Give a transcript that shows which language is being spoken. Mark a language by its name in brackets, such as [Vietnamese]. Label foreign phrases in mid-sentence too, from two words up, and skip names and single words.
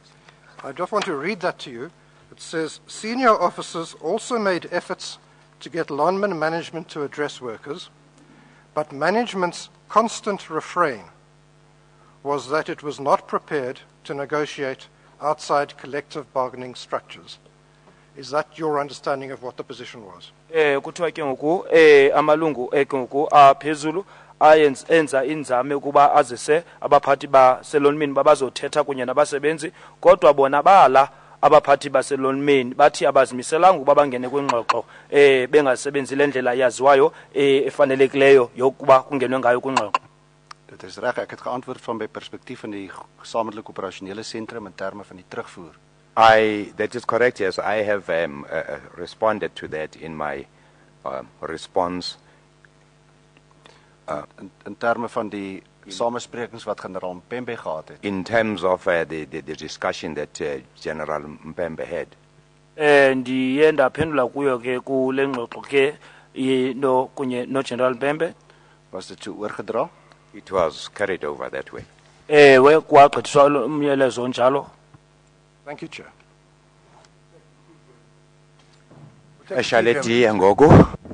[English] I just want to read that to you. It says, senior officers also made efforts to get lineman management to address workers, but management's constant refrain was that it was not prepared to negotiate outside collective bargaining structures. Is that your understanding of what the position was? [Xhosa] Kuthiwa ke ngoku amalungu ke ngoku aphezulu enza inzame ukuba azise abaphathi baselonmini babazothetha kunye nabasebenzi, kodwa bona bala abaphathi baselonmini bathi abazimiselanga ukuba bangene kwingxoxo bengasebenzi le ndlela yaziwayo efanelekileyo yokuba kungenwe ngayo kwingxoxo. [Afrikaans] Dit is reg, ek het geantwoord van my perspektief in die gesamentlike operasionele sentrum in terme van die terugvoer. [English] That is correct, yes. I have responded to that in my response. [Afrikaans] In terme van die samesprekings wat generaal Mpembe gehad het. [English] In terms of the discussion that General Mpembe had. [Xhosa] Ndiye ndaphendula kuyo ke kule ngxoxo ke kunye no General Mpembe. [Afrikaans] Was dit so oorgedra? [English] It was carried over that way. [Xhosa] Kwagqithiswa umyalezo onjalo. [English] Thank you, Chair. [Xhosa] Eshaleti ngoku.